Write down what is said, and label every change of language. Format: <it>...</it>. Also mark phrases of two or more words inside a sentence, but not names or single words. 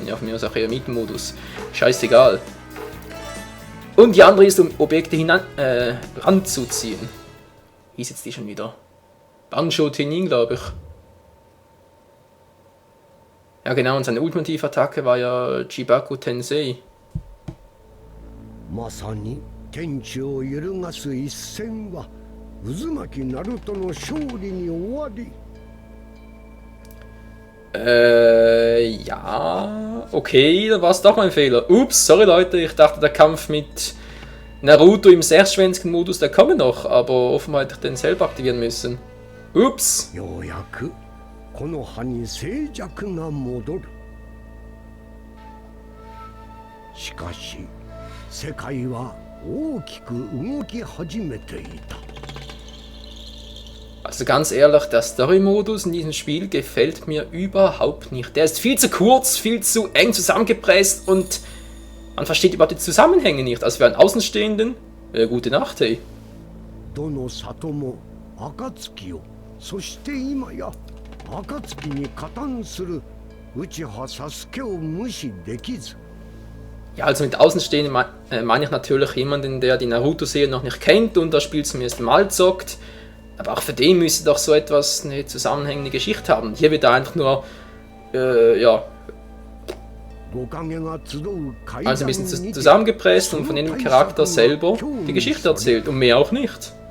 <de>Ja, von mir aus auch eher Mitten-Modus. Scheißegal. Und die andere ist, um Objekte ranzuziehen. Wie ist jetzt die schon wieder? Banjo Tenin, glaube ich. Ja genau, und seine Ultimative-Attacke war ja Chibaku Tensei.</de> <ja>まさに天地を揺るがす一戦はうずまきナルトの勝利に終わり.</ja> <de>Ja, okay, da war es doch mein Fehler. Ups, sorry Leute, ich dachte der Kampf mit Naruto im sechsschwänzigen Modus, der komme noch, aber offenbar hätte ich den selber aktivieren müssen. Ups.</de> <ja>ようやくこの葉に静寂が戻る。しかし世界は大きく動き始めていた。</ja> <de>Also ganz ehrlich, der Story-Modus in diesem Spiel gefällt mir überhaupt nicht. Der ist viel zu kurz, viel zu eng zusammengepresst und man versteht überhaupt die Zusammenhänge nicht. Also für einen Außenstehenden, gute Nacht, hey.</de> <ja>どの里も暁を、そして今や暁に加担する内葉サスケを無視できず。</ja> <de>Ja, also mit Außenstehenden meine ich natürlich jemanden, der die Naruto-Serie noch nicht kennt und das Spiel zum ersten Mal zockt. Aber auch für den müsste doch so etwas eine zusammenhängende Geschichte haben. Hier wird er einfach nur, also ein bisschen zusammengepresst und von jedem Charakter selber die Geschichte erzählt und mehr auch nicht.</de>